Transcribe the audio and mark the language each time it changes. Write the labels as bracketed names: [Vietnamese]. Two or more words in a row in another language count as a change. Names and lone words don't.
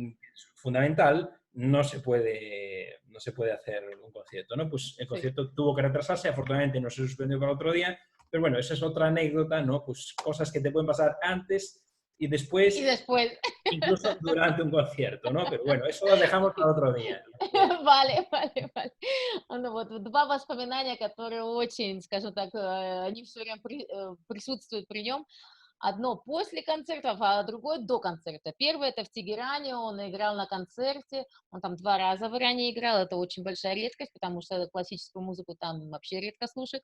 [Spanish] fundamental no se puede hacer un concierto, ¿no? Pues el sí. concierto tuvo que retrasarse, afortunadamente no se suspendió para otro día, pero bueno, esa es otra anécdota, ¿no? Pues cosas que te pueden pasar antes y Y después, después, incluso durante un concierto, ¿no? Pero bueno, eso lo dejamos para otro día. vale, вale. [Russian] Ну вот, два воспоминания, которые очень, скажем так, они все время присутствуют при нем. Одно после концертов, а другое до концерта. Первое — это в Тегеране, он играл на концерте, он там 2 раза в Иране играл, это очень большая редкость, потому что классическую музыку там вообще редко слушают.